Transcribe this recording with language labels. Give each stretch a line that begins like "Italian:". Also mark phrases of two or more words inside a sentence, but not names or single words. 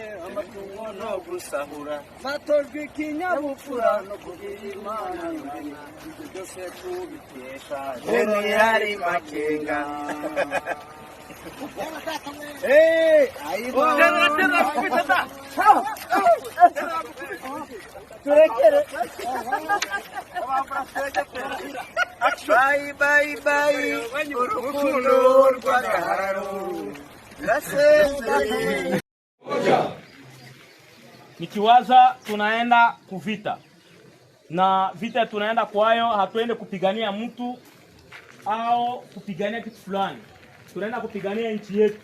Kinyarwanda: amatungo no gusahura batojwe ikinyabupfura no kugira imana ibyo byose tubikesha Jenerali Makenga Bye urukundo rw'agahararo
Swahili: Nikiwaza tunaenda kuvita na vita tunaenda kwayo, hatuende kupigania mtu au kupigania kitu fulani, tunaenda kupigania nchi yetu.